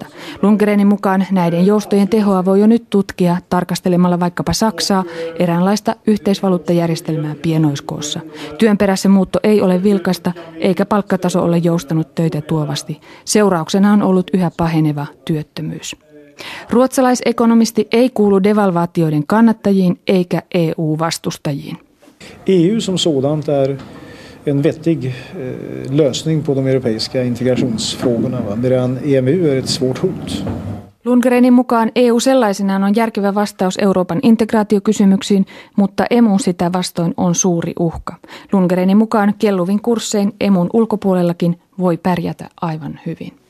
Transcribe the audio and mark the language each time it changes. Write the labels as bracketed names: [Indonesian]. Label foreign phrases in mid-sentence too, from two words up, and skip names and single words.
[Finnish] Lundgrenin mukaan näiden joustojen tehoa voi jo nyt tutkia tarkastelemalla vaikkapa Saksaa, eräänlaista yhteisvaluuttajärjestelmää pienoiskoossa. Työn perässä muutto ei ole vilkasta eikä palkkataso ole joustanut töitä tuovasti. Seurauksena on ollut yhä paheneva työttömyys. Ruotsalaisekonomisti ei kuulu devalvaatioiden kannattajiin eikä EU-vastustajiin. [Swedish] EU som sådant är en vettig lösning på de europeiska integrationsfrågorna, medan EMU är ett svårt hot. [Finnish] Lundgrenin mukaan EU sellaisenaan on järkevä vastaus Euroopan integraatiokysymyksiin, mutta emu sitä vastoin on suuri uhka. Lundgrenin mukaan kelluvin kurssein emun ulkopuolellakin voi pärjätä aivan hyvin.